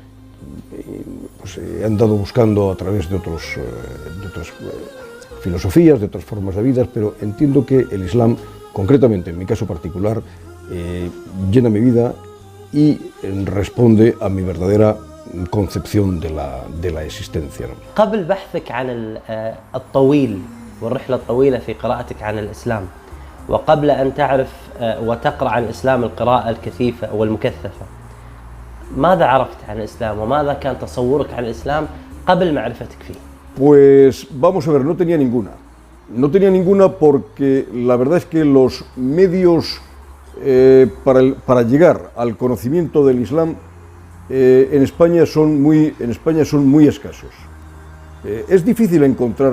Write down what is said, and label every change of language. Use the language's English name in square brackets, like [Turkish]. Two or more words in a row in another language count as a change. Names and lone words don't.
[Spanish] pues, he andado buscando a través de otras filosofías, de otras formas de vida, pero entiendo que el Islam, concretamente en mi caso particular, llena mi vida y responde a mi verdadera concepción de la existencia. [Arabic] قبل بحثك عن الطويل والرحلة الطويلة في قراءتك عن الإسلام وقبل أن تعرف وتقرأ عن الإسلام القراءة الكثيفة والمكثفة، ماذا عرفت عن الإسلام وماذا كان تصورك عن الإسلام قبل معرفتك فيه؟ [Spanish] Pues vamos a ver, no tenía ninguna. No tenía ninguna porque la verdad es que los medios para llegar al conocimiento del Islam en España son muy escasos. Es difícil encontrar.